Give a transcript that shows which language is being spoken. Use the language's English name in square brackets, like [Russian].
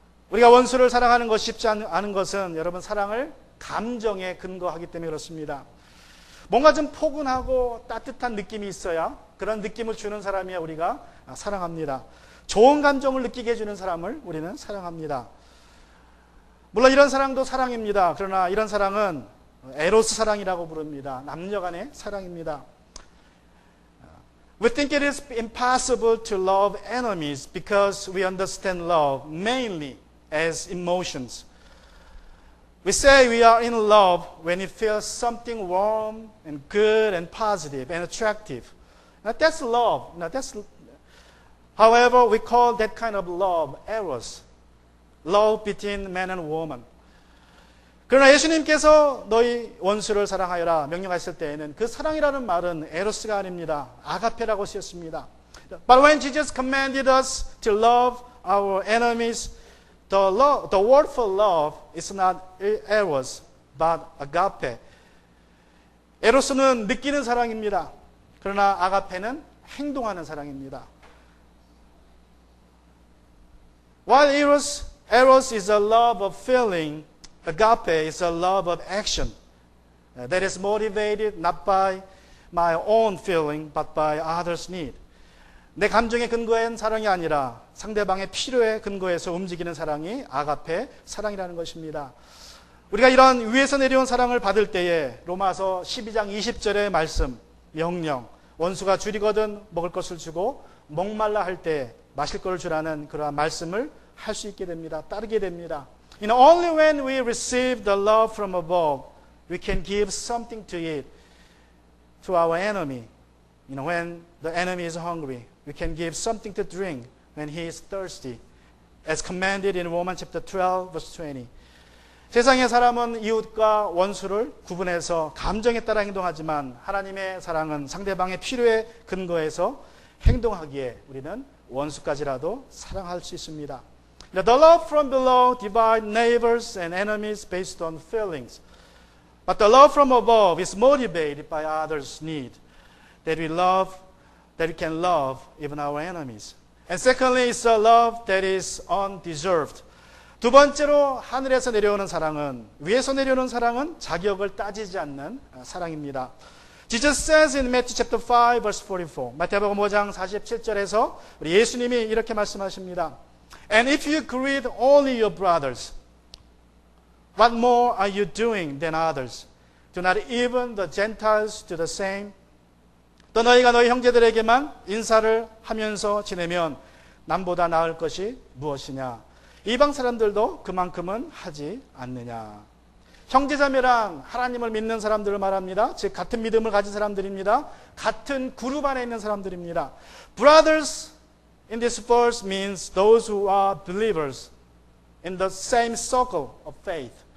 [Korean] 우리가 원수를 사랑하는 것이 쉽지 않은 것은 여러분 사랑을 감정에 근거하기 때문에 그렇습니다. 뭔가 좀 포근하고 따뜻한 느낌이 있어야 그런 느낌을 주는 사람이야 우리가 사랑합니다. 좋은 감정을 느끼게 해주는 사람을 우리는 사랑합니다. 물론 이런 사랑도 사랑입니다. 그러나 이런 사랑은 에로스 사랑이라고 부릅니다. 남녀 간의 사랑입니다. [English] We think it is impossible to love enemies because we understand love mainly as emotions. We say we are in love when we feel something warm and good and positive and attractive. Now that's love. However, we call that kind of love eros. Love between man and woman. [Korean] 그러나 예수님께서 너희 원수를 사랑하여라 명령하셨을 때에는 그 사랑이라는 말은 에로스가 아닙니다. 아가페라고 쓰였습니다. [English] But when Jesus commanded us to love our enemies, the word for love is not eros, but agape. [Korean] 에로스는 느끼는 사랑입니다. 그러나 아가페는 행동하는 사랑입니다. [English] While eros is a love of feeling, agape is a love of action that is motivated not by my own feeling, but by others' need. [Korean] 내 감정에 근거한 사랑이 아니라 상대방의 필요에 근거해서 움직이는 사랑이 아가페 사랑이라는 것입니다. 우리가 이런 위에서 내려온 사랑을 받을 때에 로마서 12장 20절의 말씀, 명령, 원수가 줄이거든 먹을 것을 주고 목말라 할 때 마실 것을 주라는 그러한 말씀을 할 수 있게 됩니다. 따르게 됩니다. [English] Only when we receive the love from above, we can give something to eat to our enemy. When the enemy is hungry, we can give something to drink when he is thirsty, as commanded in Romans chapter 12, verse 20. [Korean] 세상의 사람은 이웃과 원수를 구분해서 감정에 따라 행동하지만 하나님의 사랑은 상대방의 필요에 근거해서 행동하기에 우리는 원수까지라도 사랑할 수 있습니다. [English] The love from below divides neighbors and enemies based on feelings. But the love from above is motivated by others' need, that we can love even our enemies. And secondly, it's a love that is undeserved. [Korean] 두 번째로 하늘에서 내려오는 사랑은, 위에서 내려오는 사랑은 자격을 따지지 않는 사랑입니다. [English] Jesus says in Matthew chapter 5 verse 44. [Korean] 마태복음 5장 47절에서 우리 예수님이 이렇게 말씀하십니다. [English] And if you greet only your brothers, what more are you doing than others? Do not even the Gentiles do the same? [Korean] 또 너희가 너희 형제들에게만 인사를 하면서 지내면 남보다 나을 것이 무엇이냐? 이방 사람들도 그만큼은 하지 않느냐? 형제자매란 하나님을 믿는 사람들을 말합니다. 즉 같은 믿음을 가진 사람들입니다. 같은 그룹 안에 있는 사람들입니다. [English] Brothers in this verse means those who are believers in the same circle of faith.